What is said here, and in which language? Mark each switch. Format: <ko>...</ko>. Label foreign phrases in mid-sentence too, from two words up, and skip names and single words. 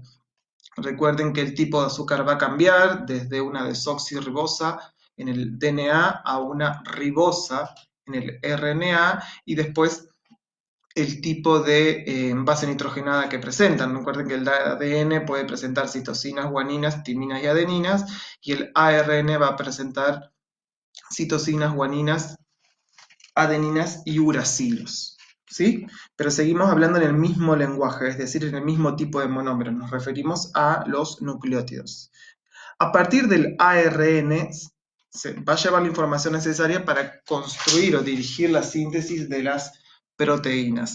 <es>Recuerden que el tipo de azúcar va a cambiar desde una desoxirribosa en el DNA a una ribosa en el RNA, y después el tipo de base nitrogenada que presentan. Recuerden que el ADN puede presentar citosinas, guaninas, timinas y adeninas, y el ARN va a presentar citosinas, guaninas, adeninas y uracilos. ¿Sí? Pero seguimos hablando en el mismo lenguaje, es decir, en el mismo tipo de monómeros. Nos referimos a los nucleótidos. A partir del ARN se va a llevar la información necesaria para construir o dirigir la síntesis de las proteínas.</es>